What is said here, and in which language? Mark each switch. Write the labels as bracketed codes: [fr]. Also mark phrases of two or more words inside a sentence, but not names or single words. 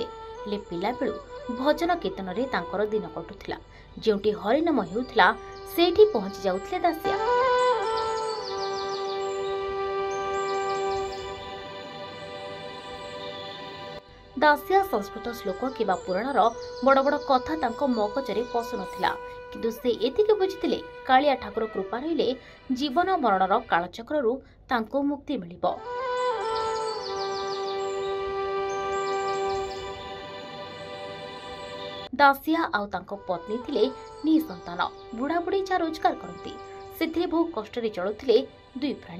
[or] ହେଲେ ପିଲା ବେଳୁ ଭଜନ କୀର୍ତ୍ତନ ରେ ତାଙ୍କର ଦିନ କଟୁଥିଲା। ଯେଉଁଠି ହରିନାମ ହେଉଥିଲା ସେଠି ପହଞ୍ଚି ଯାଉଥିଲେ ଦାସିଆ। ଦାସିଆ ସଂସ୍କୃତ ଶ୍ଳୋକ କିମ୍ବା ପୁରାଣର ବଡ଼ ବଡ଼ କଥା ତାଙ୍କ ମଗଜରେ ପଶୁ ନଥିଲା, କିନ୍ତୁ ସେ ଏତିକି ବୁଝିଥିଲେ କାଳିଆ ଠାକୁର କୃପା ରହିଲେ ଜୀବନ ମରଣର କାଳଚକ୍ରରୁ ତାଙ୍କ ମୁକ୍ତି ମିଳିବ। ଦାସିଆ ଆଉ ତାଙ୍କ ପତ୍ନୀ ଥିଲେ ନିସନ୍ତାନ, ବୁଢ଼ା ବୁଢ଼ୀ ଯା ରୋଜଗାର କରନ୍ତି ସେ ବହୁ କଷ୍ଟ ଚଳୁଥିଲେ ଦୁଇ ପ୍ରାଣୀ।